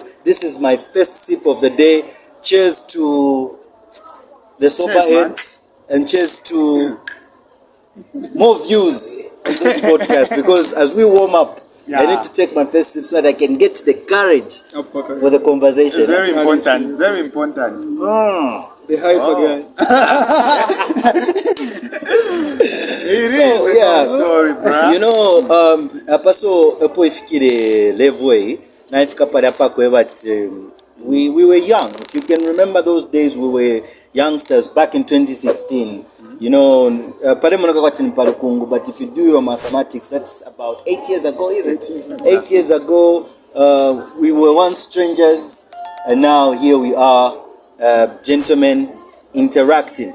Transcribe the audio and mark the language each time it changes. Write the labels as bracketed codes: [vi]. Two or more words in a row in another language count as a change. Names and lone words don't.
[en] This is my first sip of the day. Cheers to the sober heads, and cheers to more views on this podcast, because as we warm up, I need to take my first sip so that I can get the courage for the conversation. Very important. The hyper guy. Sorry, bro. You know, [bem] apaso epo ifikire level na ifika pale hapa kwa [en] but we were young. If you can remember those days, we were youngsters back in 2016. You know, but if you do your mathematics, that's about 8 years ago, isn't it? 8 years ago, we were once strangers, and now here we are, gentlemen interacting.